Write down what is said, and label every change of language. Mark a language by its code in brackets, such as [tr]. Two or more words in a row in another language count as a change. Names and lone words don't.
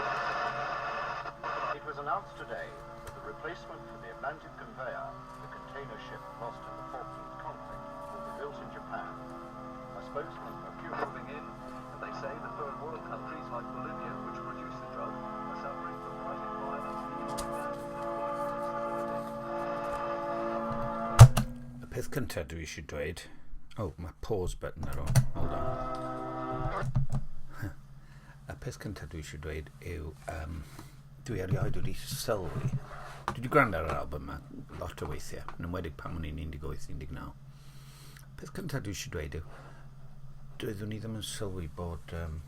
[en] It was announced today that the replacement for the Atlantic conveyor, the container ship lost in the Falklands conflict, will be built in Japan. A spokesman for Moving in, and they say the third world countries like Bolivia, which produce the drug, are suffering from rising violence and economic instability. [cy] y peth cyntaf dwi eisiau dweud mae [en] pause button [cy] ar ôl [en] hold on [cy] y peth cyntaf dwi eisiau dweud yw dwi erioed wedi sylwi dwi wedi gwrando ar yr album yma lot o weithiau yn enwedig pan o'n i'n 18-19 peth cyntaf dwi eisiau dweud yw doeddwn I ddim yn sylwi bod y